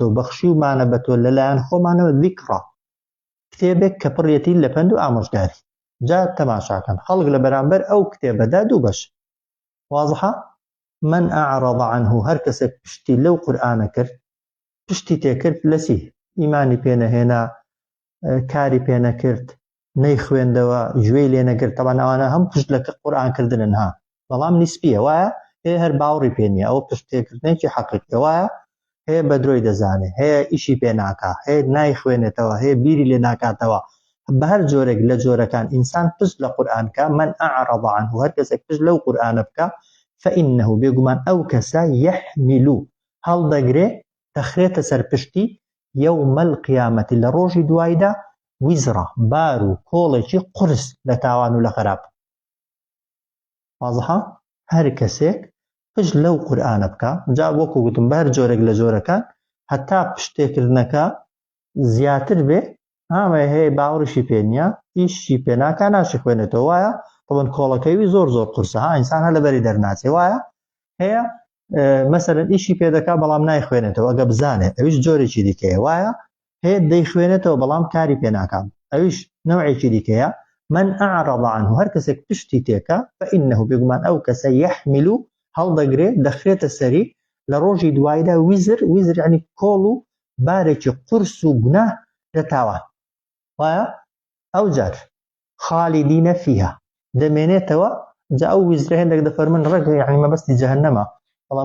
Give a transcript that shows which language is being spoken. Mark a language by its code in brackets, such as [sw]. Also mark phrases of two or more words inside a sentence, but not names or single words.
[ckb] بەخشیومانە بە تۆ لەلایەن خۆمانەوە ذیکڕا کتێبێک کە پڕیەتی لە پند و ئامۆژگاری جا تەماشاکەن خەڵک لە بەرامبەر ئەو کتێبەدا دوو بەش [ar] واضحە من أعرض عنه [ckb] هەر کەسێک پشتی لەو قورئانە کرد پشتی تێکرد لەسی ئیمانی پێنەهێنا کاری پێنەکرد نەیخوێندەوە گوێی لێ نەگرت تەبەن ئەوانە هەم پشت لە قورئانکردنن بەڵام نیسپیە وایە هەیە هەر باوەڕی پێ نییە ئەوە پشتێکردنێکی حەقیقیە وایە هەیە بە درۆی دەزانێت هەیە ئیشی پێ ناکا هەیە نایخوێنێتەوە هەیە بیری لێ ناکاتەوە بە هەر جۆرێک لە جۆرەکان ئینسان پشت لە قورئانکە [ar] من أعرض عنه [ckb] هەر کەسێک پشت لەو قورئانە بکە فإنه بێگومان ئەو کەسە يحمل هەڵدەگرێ دەخرێتە سەر پشتی [ar] يوم القيامة [ckb] لە ڕۆژی دوایدا ویزرا بار و کۆڵێکی قرس لە تاوان و لە خراپ واضحە هەر کەسێک پشت لەو قورئانە بکە جا وەکو گوتم بە هەر جۆرێک لە جۆرەکان هەتا پشتێکردنەکە زیاتر بێ هەیە باوەڕیشی پێ نییە ئیشی پێ ناکا ناشی خوێنێتەوە وایە طبعاً کۆڵەکەوی زۆر قورسە ئینسان هەر لەبەری دەرناچێ وایە هەیە مەسەلەن ئیشی پێ دەکا بەڵام نایخوێنێتەوە ئەگە بزانێت ئەویش جۆرێکی دیکەیە وایە هەیە دەیخوێنێتەوە بەڵام کاری پێ ناکام ئەویش نەوعێکی دیکەیە [ar] من أعرض عنه [ckb] هەر کەسێک پشتی تێکە فإنه بێگومان ئەو کەسە يحمل هەڵدەگرێت دەخرێتە سەری لە ڕۆژی دوایدا ویزر یعنی کۆڵ و بارێکی قورس و گوناه لە تاوان وایە ئەو جار [ar] خالیدینە فیها [ckb] دەمێنێتەوە جا ئەو ویزرە هێندێک دەفەرمن ڕێگە یعنی مەبەستی جەهەنەمە بەڵام